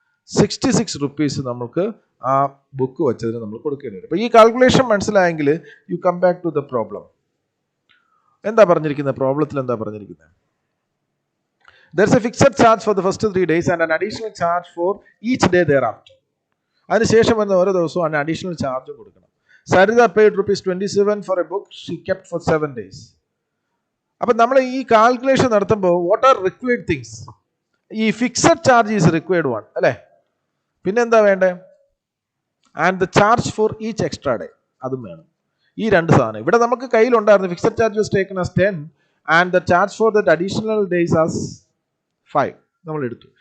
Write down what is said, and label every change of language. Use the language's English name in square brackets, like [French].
[Malayalam] 66 rupees നമുക്ക് ആ book വെച്ചതിന് നമ്മൾ കൊടുക്കേണ്ടി വരും. അപ്പോൾ ഈ calculation മനസ്സിലായെങ്കിൽ [English] You come back to the problem. [Malayalam] എന്താ പറഞ്ഞിരിക്കുന്നത് പ്രോബ്ലത്തിൽ? എന്താ പറഞ്ഞിരിക്കുന്നത്? [English] There is a fixed charge for the first 3 days and an additional charge for each day thereafter. [Malayalam] അതിനുശേഷം വരുന്ന ഓരോ ദിവസവും [English] an additional charge [Malayalam] കൊടുക്കണം. [English] Sarita paid ₹27 for a book she kept for 7 days. [Malayalam] അപ്പം നമ്മൾ ഈ കാൽക്കുലേഷൻ നടത്തുമ്പോൾ [English] What are required things? ഈ fixed charge is required one [Malayalam] അല്ലേ? പിന്നെന്താ വേണ്ടേ? [English] and the charge for each extra day, [Malayalam] അതും വേണം. ഈ 2 സാധനം ഇവിടെ നമുക്ക് കയ്യിലുണ്ടായിരുന്നു. [English] fixed charge was taken as 10 and the charge for that additional days as 5 [Malayalam] നമ്മൾ എടുത്തു.